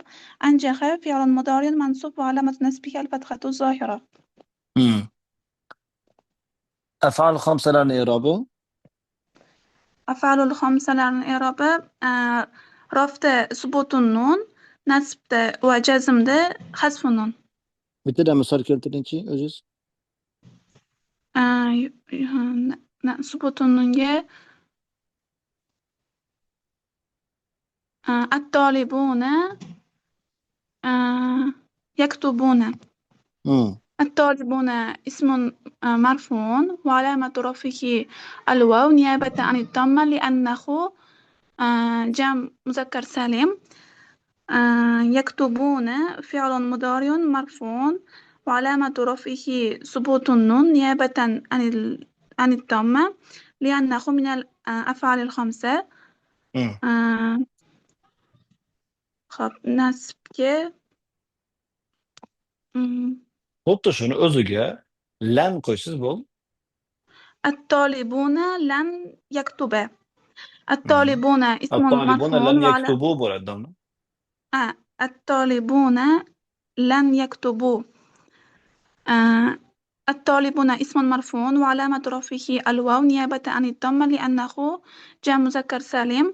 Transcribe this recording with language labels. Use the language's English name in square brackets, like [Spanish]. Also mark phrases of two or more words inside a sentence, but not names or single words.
[Arabic] أنجح فعل مضارع منصوب وعلامة نصبه الفتحة الظاهرة. أفعال الخمسة لان إعرابه. أفعال الخمسة لان إعرابه رفع ثبوت النون نصب وجزم حذف النون. [Uzbek] Bitta misol keltiringchi o'zingiz. [Arabic] ثبوت النونga الطالبون يكتبون. الطالبون اسم مرفوع وعلامة رفعه الواو نيابة عن الضمة لأنه جمع مذكر سالم. يكتبون فعل مضارع مرفوع وعلامة رفعه ثبوت النون نيابة عن الضمة لأنه من الأفعال الخمسة. خب nasbga [Uzbek] Xuddi shuni o'ziga lan qo'ysiz bo'ldi. [Arabic] الطالبون لن يكتبا. الطالبون اسم الطالبون مرفوع لن وعلى يكتبوا bo'ladi. الطالبون لن يكتبوا. الطالبون اسم مرفوع وعلامة رفعه الواو نيابة عن الضمة لأنه جمع مذكر سالم.